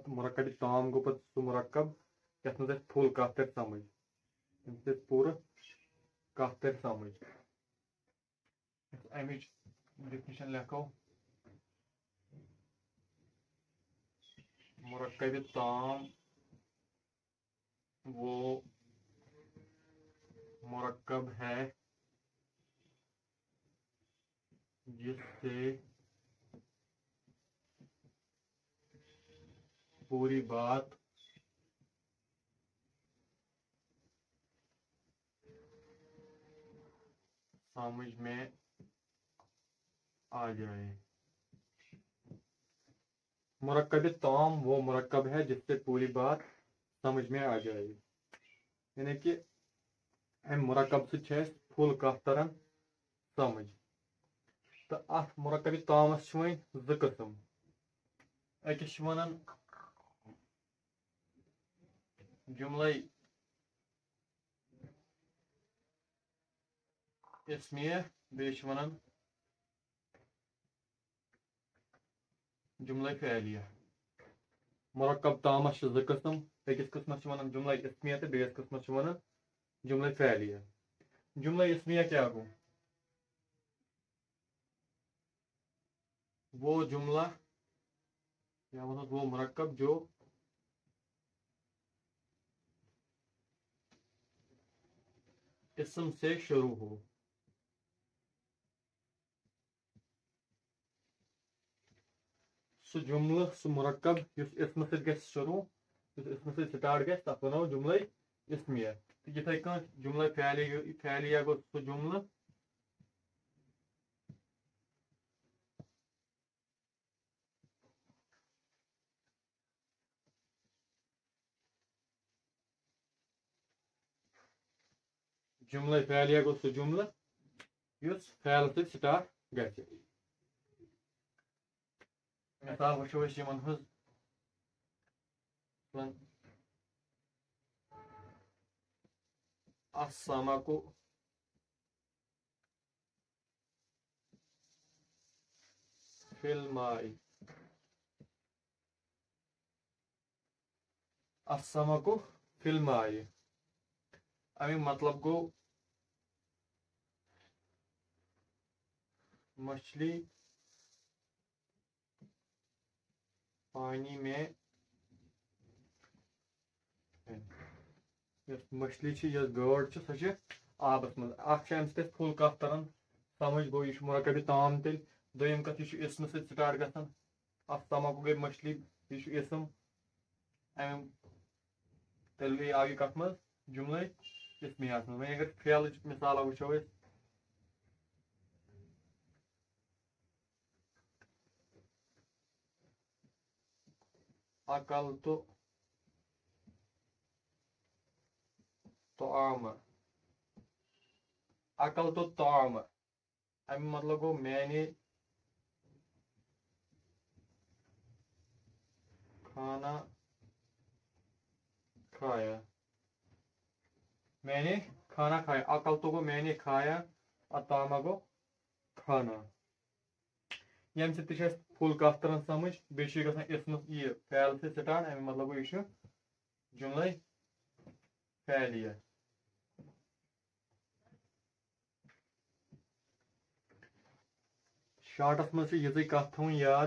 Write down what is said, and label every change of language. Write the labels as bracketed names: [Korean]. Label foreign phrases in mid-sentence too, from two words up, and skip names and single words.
[Kashmiri] مرکب تام گوٚو پَتہٕ سُہ مرکب یَتھ منٛز اَسہِ فُل کَتھ تَرِ سمجھ، ییٚمہِ سۭتۍ پوٗرٕ کَتھ تَرِ سمجھ. اَمِچ ڈیفنیشن لیکھو: مرکب تام [Urdu] وہ مرکب ہے جس سے پوری بات سمجھ میں آ جائے. مرکب تام وہ مرکب ہے جس سے پوری بات سمجھ میں آ جائے. [Kashmiri] یعنی کہ امہِ مرکب سۭتۍ چھِ اَسہِ فُل کَتھ تران سمجھ. تہٕ اَتھ مرکب تامس چھِ وۄنۍ زٕ قٕسم. أکِس چھِ وَنان جملے اسمیہ، بیٚیہِ چھِ وَنان جملے فعلیہ. مرکب تامس چھِ زٕ قٕسم. أکِس قٕسمس چھِ وَنان جملے اسمیہ تہٕ بیٚیِس قٕسمس چھِ وَنان جملے فعلیہ. جملے اسمیہ کیٛاہ گوٚو؟ [Urdu] وہ جملہ یا وہ مرکب جو اسم سے شروع ہو. [Kashmiri] سُہ جملہٕ سُہ مرکب یُس اسمہٕ سۭتۍ گژھِ شروع، یُس اسمہٕ سۭتۍ سٹارٹ گژھِ تتھ وَنو جملے اسمیہ. تہٕ یِتھے کٲٹھۍ جملے فعلیہ گوٚو سُہ جملہٕ جملے فعلیہ گوٚو سُہ جملہٕ یُس فعلہٕ سۭتۍ سٹارٹ گژھِ. مثال وٕچھو أسۍ یِمن ہٕنٛز. [Arabic] السمك في الماء. السمك في الماء [Kashmiri] امیُک مطلب گوٚو [Urdu] مچھلی پانی میں. [Kashmiri] یۄس مچھلی چھِ، یۄس گٲڈ چھِ، سۄ چھِ آبس منٛز. اکھ چھِ امہِ سۭتۍ اَسہِ فُل کَتھ تران سمجھ، گوٚو یہِ چھُ مرکب تام تیٚلہِ. دوٚیِم کَتھ، یہِ چھُ اسمہٕ سۭتۍ سٹارٹ گژھان. السمك گٔے مچھلی، یہِ چھُ اسم. امیُک تیٚلہِ گٔے آو یہِ کتھ منٛز جملے اسمیہس منٛز. وۄنۍ اگر فعلٕچ مثالہ وٕچھو أسۍ. [Arabic] اکلت طعام. اکلت طعام [Kashmiri] امیُک مطلب گوٚو [Urdu] میں نے کھانا کھایا. میں نے کھانا کھایا. اکلت گوٚو میں نے کھایا، [Kashmiri] الطعام گوٚو کھانا. ییٚمہِ سۭتۍ تہِ چھِ اَسہِ فُل کَتھ تران سمجھ. بیٚیہِ چھُ یہِ گژھان اسمہٕ یہِ فعل سۭتۍ سٹارٹ. امیُک مطلب گوٚو یہِ چھُ جملے فعلیہ. شارٹس منٛز چھِ یِژٕے کَتھ تھاوٕنۍ یاد.